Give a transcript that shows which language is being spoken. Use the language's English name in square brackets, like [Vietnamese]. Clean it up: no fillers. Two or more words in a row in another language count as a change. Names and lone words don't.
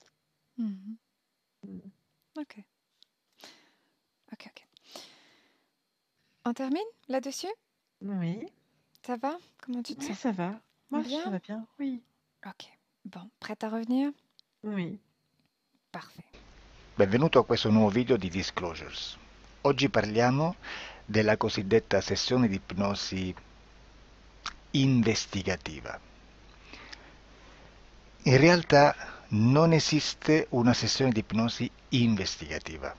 [French] Ok. On termine là-dessus? Oui. Ça va? Comment tu te Oui, sens? ça va. Moi, Bien? ça va bien. Oui. Ok. Bon, prête à revenir? Oui. Parfait. [Italian] Benvenuto a questo nuovo video di Disclosures. Oggi parliamo della cosiddetta sessione di ipnosi investigativa. In realtà non esiste una sessione di ipnosi investigativa.